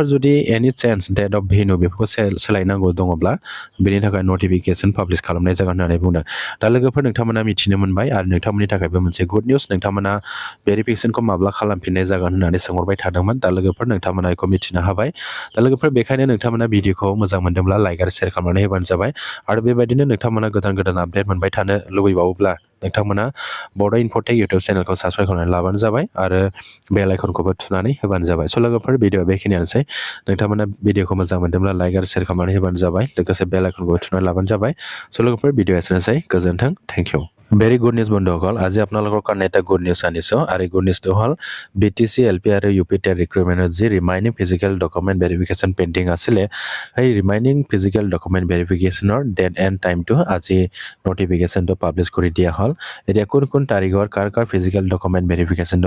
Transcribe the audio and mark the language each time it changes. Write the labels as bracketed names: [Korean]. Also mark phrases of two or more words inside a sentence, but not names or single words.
[Bodo] जुदि [English] any change date of venue [Bodo] बेफोरखौ सोलायनांगौ दङब्ला बेनि थाखाय नटिफिकेसन पाब्लिश खालामनाय जागोन होननानै बुंदों दा लोगोफोर नोंथांमोना मिथिनो मोनबाय आरो नोंथांमोननि थाखायबो मोनसे [English] good news [Bodo] नोंथांमोना भेरिफिकेसनखौ माब्ला खालामफिननाय जागोन होननानै सोंहरबाय थादोंमोन दा लोगोफोर नोंथांमोना बेखौ मिथिनो हाबाय दा लोगोफोर बेखायनो नोंथांमोना भिडिअखौ मोजां मोनदोंब्ला लाइक आरो शेयार खालामनानै होबानो जाबाय आरो बेबायदिनो नोंथांमोना गोदान गोदान आपडेट मोनबाय थानो लुबैबावोब्ला नोंथांमोना बड' इनफ'टेक इउटुब चेनेलखौ साबस्क्राइब खालामनानै लाबानो जाबाय आरो बेल आइकनखौबो थुनानै होबानो जाबाय स' लोगोफोर भिडिअआ बेखिनियानोसै नोंथांमोना भिडिअखौ मोजां मोनदोंब्ला लाइक आरो शेयार खालामनानै होबानो जाबाय लोगोसे बेल आइकनखौबो थुनानै लाबानो जाबाय स' लोगोफोर भिडिअ एसेनोसै गोजोन्थों [English] thank you very good news [Assamese] বন্ধুসকল আজি আপোনালোকৰ কাৰণে এটা [English] good news [Assamese] আনিছোঁ আৰু এই [English] good news [Assamese] হ'ল বিটিচি এলপি আৰু ইউপি টেট ৰিক্ৰুইটমেণ্টৰ যি [English] remaining physical document verification pending [Assamese] আছিলে সেই [English] remaining physical document verification date and time [Assamese] আজি নটিফিকেশ্যনটো পাব্লিছ কৰি দিয়া হ'ল এতিয়া কোন কোন তাৰিখৰ কাৰ [English] physical document verification